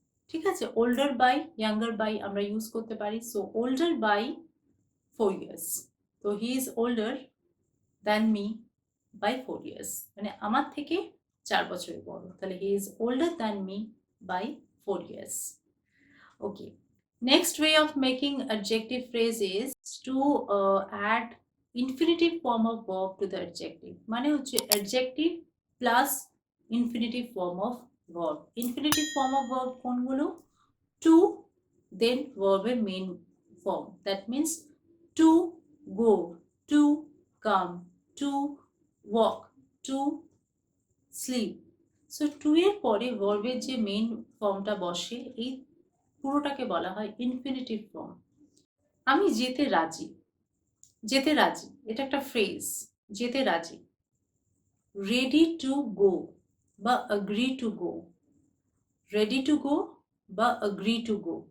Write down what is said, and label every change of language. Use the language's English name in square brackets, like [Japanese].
[Bangla] ঠিক আছে, older by, younger by আমরা ইউজ করতে পারি. [English] So older by 4 years. তো he is older than me by 4 years. [Bangla] মানে আমার থেকে 4 বছরের বড়. তাহলে [English] He is older than me by 4 years. Okay. Next way of making adjective phrase is to add infinitive form of verb to the adjective. [Bangla] মানে হচ্ছে [English] adjective plus infinitive form of verb. Infinitive form of verb [Bangla] কোনগুলো? [English] To, then verb এর main form. That means to go, to come, to walk, to sleep. [Bangla] So to এর পরে verb এর যে main ফর্মটা বসে এই পুরোটাকে বলা হয় ইনফিনিটিভ ফর্ম. আমি যেতে রাজি, যেতে রাজি এটা একটা ফ্রেজ, যেতে রাজি. [English] Ready to go বা agree to go, ready to go বা agree to go.